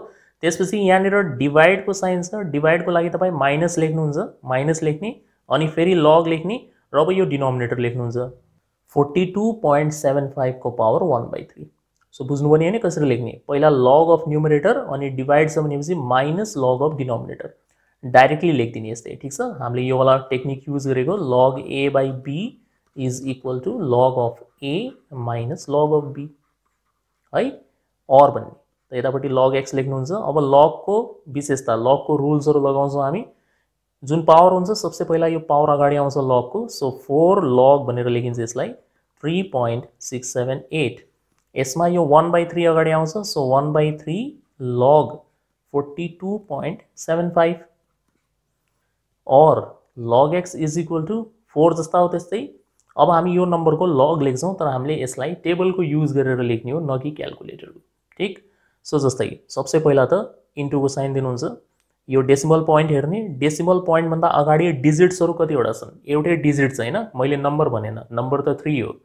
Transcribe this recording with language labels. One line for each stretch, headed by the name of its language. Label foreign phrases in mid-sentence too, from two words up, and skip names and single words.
Nepali: त्यसपछि यहाँनिर डिवाइड को साइन छ, डिवाइड को लागि तपाई माइनस लेख्नुहुन्छ, माइनस लेख्ने, अनि फेरि log लेख्ने, र अब यो डिनोमिनेटर लेख्नुहुन्छ 42.75 को पावर 1/3। सो बुझ्नु पनि हैन कसरी लेख्ने, पहिला
English: log of numerator
Nepali: अनि डिवाइड छ भनेपछि
English: minus log of denominator directly
Nepali: लेखिदिने यस्तै। ठीक छ, हामीले यो वाला
English: technique use
Nepali: गरेको
English: log a by b is equal to log of a minus log of b
Nepali: है। और भन्ने त यतापट्टि लग x लेख्नुहुन्छ। अब लग को विशेषता, लग को रुल्सहरु लगाउँछौं हामी। जुन पावर हुन्छ सबसे पहिला यो पावर अगाडि आउँछ लग को, सो 4 लग भनेर लेखिन्छ यसलाई 3.678। यसमा यो 1/3 अगाडि आउँछ, सो 1/3 लग 42.75 और
English: log x is equal to
Nepali: 4 जस्ता हो त्यस्तै। अब हामी यो नम्बरको लग लेख्छौं, तर हामीले यसलाई टेबलको युज गरेर लेख्ने हो, न कि क्याल्कुलेटरको। ठीक, सो जस्तै सबसे पहिला त इन्टुको साइन दिनुहुन्छ। यो
English: decimal point
Nepali: हेर्ने,
English: decimal point
Nepali: भन्दा अगाडि डिजिट्सहरु कतिवटा छन्, एउटै डिजिट छ हैन, मैले नम्बर भनेन, नम्बर त 3 हो।